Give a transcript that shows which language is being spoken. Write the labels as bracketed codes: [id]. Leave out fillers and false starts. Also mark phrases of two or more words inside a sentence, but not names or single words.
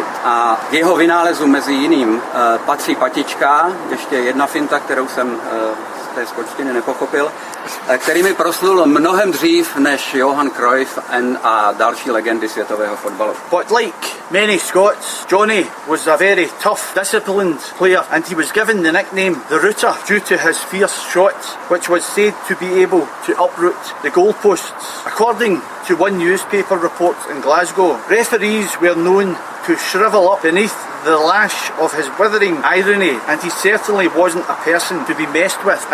[cs] A k jeho vynálezu mezi jiným patří patička, ještě jedna finta, kterou jsem z té skočtiny nepochopil, který mi proslul mnohem dřív než Johan Cruyff a další legendy světového fotbalu. [en] But like many Scots, Johnny was a very tough, disciplined player, and he was given the nickname the Rooter due to his fierce shot, which was said to be able to uproot the goalposts. According to one newspaper report in Glasgow, referees were known to shrivel up beneath the lash of his withering irony, and he certainly wasn't a person to be messed with.